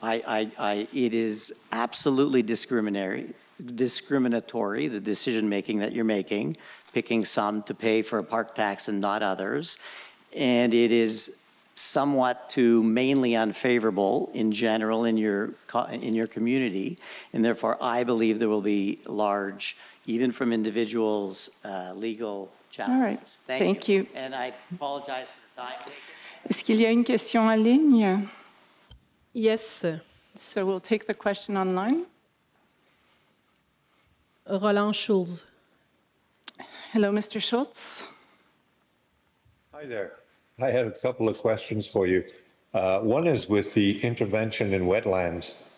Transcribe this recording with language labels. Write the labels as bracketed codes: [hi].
[en] It is absolutely discriminatory, the decision-making that you're making, picking some to pay for a park tax and not others. And it is somewhat too mainly unfavorable in general in your community. And therefore, I believe there will be large, even from individuals, legal challenges. All right. Thank you. And I apologize for the time taken. [fr] Est-ce qu'il y a une question en ligne? [en] Yes. So we'll take the question online. Roland Schulz. Hello, Mr. Schultz. Hi there. I had a couple of questions for you. One is with the intervention in wetlands.